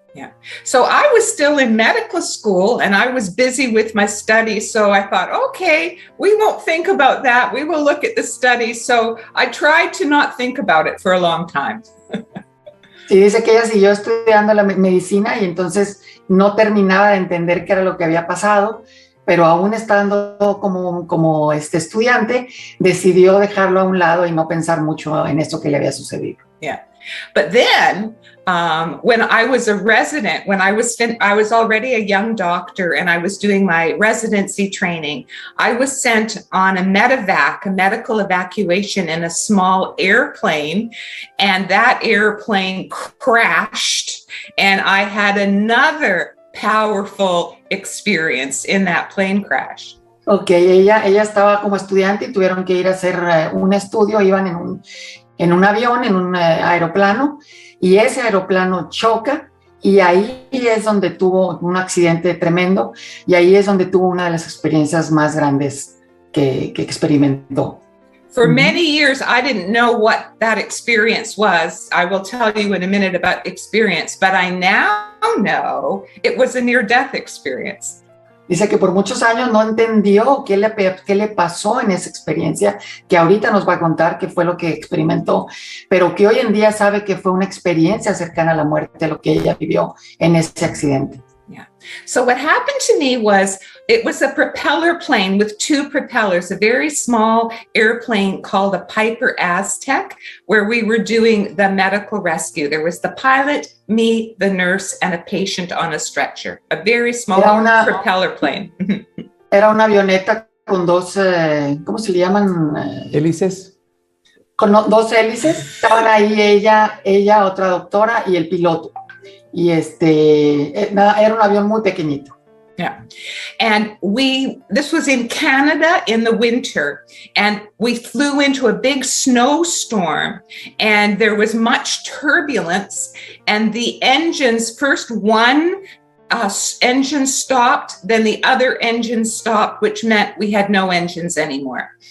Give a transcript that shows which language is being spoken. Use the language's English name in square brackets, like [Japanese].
[English] Yeah. So I was still in medical school and I was busy with my studies. So I thought, okay, we won't think about that. We will look at the studies. So I tried to not think about it for a long time. [Spanish] Sí, dice que ella siguió estudiando la medicina y entonces no terminaba de entender qué era lo que había pasado, pero aún estando como estudiante, decidió dejarlo a un lado y no pensar mucho en esto que le había sucedido. [English] Yeah. But then when I was a resident, when I was already a young doctor and I was doing my residency training, I was sent on a medevac, a medical evacuation in a small airplane, and that airplane crashed, and I had another powerful experience in that plane crash. [Spanish] Ok, ella estaba como estudiante y tuvieron que ir a hacer un estudio, iban en un avión, en un aeroplano, y ese aeroplano choca y ahí es donde tuvo un accidente tremendo y ahí es donde tuvo una de las experiencias más grandes que experimentó. [English] For many years, I didn't know what that experience was. I will tell you in a minute about experience, but I now know it was a near-death experience. [Spanish] Dice que por muchos años no entendió qué le pasó en esa experiencia, que ahorita nos va a contar qué fue lo que experimentó, pero que hoy en día sabe que fue una experiencia cercana a la muerte, lo que ella vivió en ese accidente. [English] Yeah. So what happened to me was, it was a propeller plane with two propellers, a very small airplane called a Piper Aztec, where we were doing the medical rescue. There was the pilot, me, the nurse, and a patient on a stretcher. A very small propeller plane. [Spanish] Era una avioneta con dos, ¿cómo se le llaman? Hélices. Con dos hélices. Estaban ahí ella, otra doctora y el piloto. Y era un avión muy pequeñito. [English] Yeah. And this was in Canada in the winter, and we flew into a big snowstorm, and there was much turbulence, and the engines, first one engine stopped, then the other engine stopped, which meant we had no engines anymore.